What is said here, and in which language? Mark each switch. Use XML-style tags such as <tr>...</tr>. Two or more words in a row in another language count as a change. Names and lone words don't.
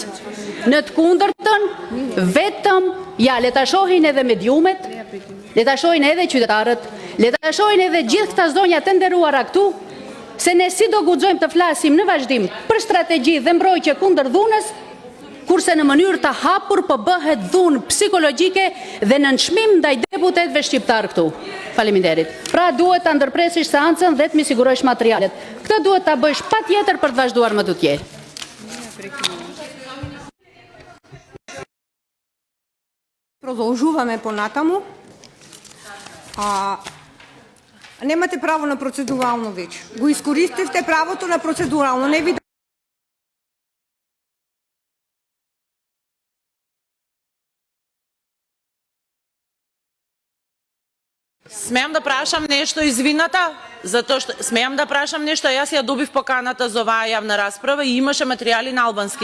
<sq>Në të kundërtën, vetëm le ta shohin edhe mediumet, le ta shohin edhe qytetarët, le ta shohin edhe gjithë këta zonja të nderuara këtu, se ne si do guxojmë të flasim në vazhdim për strategji dhe mbrojtje kundër dhunës, kurse në mënyrë të hapur po bëhet dhunë psikologjike dhe në nënçmim ndaj deputetëve shqiptar këtu. Faleminderit. Pra duhet ta ndërpresish seancën dhe të mi sigurosh materialet. Këtë duhet ta bësh patjetër për të vazhduar më tutje.</sq> <mk>Продолжуваме понатаму. Немате право на процедурално вече. Го искористивте правото на процедурално. Не ви Смеам да прашам нешто, извината, затоа што смеам да прашам нешто, јас ја добив поканата за оваа јавна расправа и имаше материјали на албански.</mk>